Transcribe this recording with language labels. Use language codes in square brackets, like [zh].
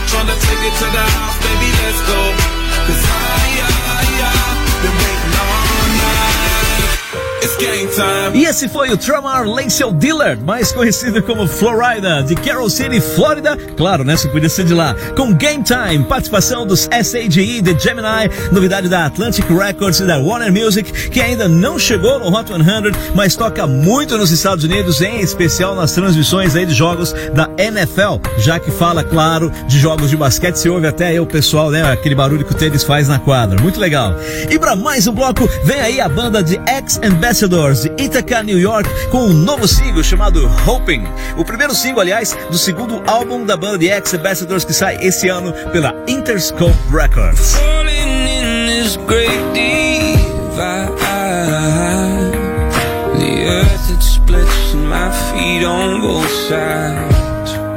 [en] Tryna take it to the house, baby, let's go. Cause I been waiting all night. It's game time. [pt] E esse foi o Tramar Lancel Dillard, mais conhecido como Florida, de Carroll City, Flórida. Claro, né? Se podia ser de lá. Com Game Time, participação dos SAGE, The Gemini, novidade da Atlantic Records e da Warner Music, que ainda não chegou no Hot 100, mas toca muito nos Estados Unidos, em especial nas transmissões aí de jogos da NFL, já que fala, claro, de jogos de basquete. Se ouve até aí o pessoal, né? Aquele barulho que o tênis faz na quadra. Muito legal. E pra mais um bloco, vem aí a banda de Ex-Ambassadors, de Ithaca, New York, com um novo single chamado Hoping. O primeiro single, aliás, do segundo álbum da banda de Ex-Ambassadors, que sai esse ano pela Interscope Records. [en] Falling in this great divide, the earth it splits and my feet on both sides.